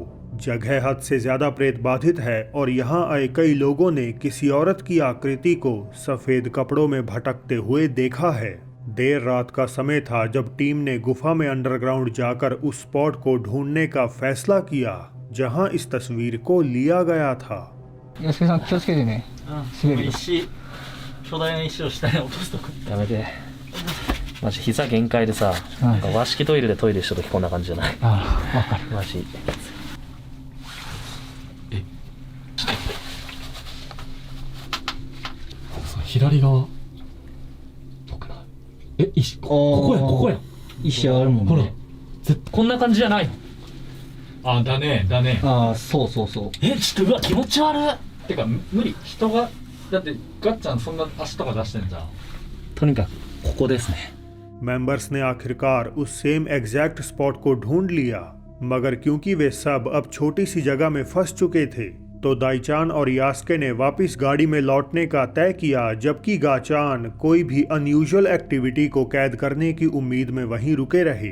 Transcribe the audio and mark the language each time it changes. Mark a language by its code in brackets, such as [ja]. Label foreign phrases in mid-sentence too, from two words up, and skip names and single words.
[hi] जगह हद से ज्यादा प्रेत बाधित है और यहाँ आए कई लोगों ने किसी औरत की आकृति को सफेद कपड़ों में भटकते हुए देखा है। देर रात का समय था जब टीम ने गुफा में अंडरग्राउंड जाकर उस स्पॉट को ढूंढने का फैसला किया जहां इस तस्वीर को लिया गया था। [ja] 吉さん気をつけてね。滑るよ。巨大な石を下に落とすとこ。やめて。マジ膝限界でさ、なんか和式トイレでトイレした時こんな感じじゃない。ああ、わかる。マジ。左側。石、ここや。石あるもんね。ほら、こんな感じじゃない。あ、だね。ああ、そうそうそう。ちょっとうわ気持ち悪い。てか無理。人がだってガッちゃんそんな足とか出してんじゃん。とにかくここですね。 [hi] मेंबर्स ने आखिरकार उस [en] same exact spot [hi] को ढूंढ लिया, मगर क्योंकि वे सब अब छोटी सी जगह में फंस चुके थे तो दाईचान और यास्के ने वापस गाड़ी में लौटने का तय किया, जबकि गाचान कोई भी [en] unusual activity [hi] को कैद करने की उम्मीद में वहीं रुके रहे।